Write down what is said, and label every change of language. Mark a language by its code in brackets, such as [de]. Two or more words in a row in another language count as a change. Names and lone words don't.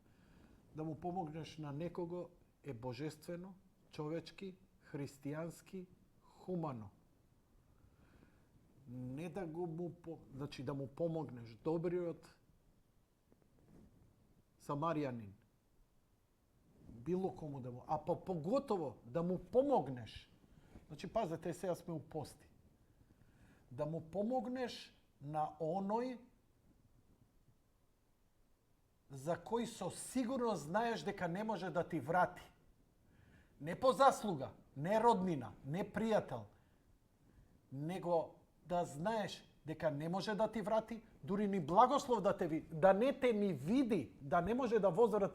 [mk] Да му помогнеш на некого е божествено, човечки, христијански, хумано. Не да го значи да му помогнеш, добриот самаријанин било кому да му, а поготово да му помогнеш. Значи, пазите, сега сме у пости. Да му помогнеш на оној за кој со сигурност знаеш дека не може да ти врати. Не по заслуга, не роднина, не пријател, него да знаеш дека не може да ти врати, дури ни благослов да не те ни види, да не може да возврати.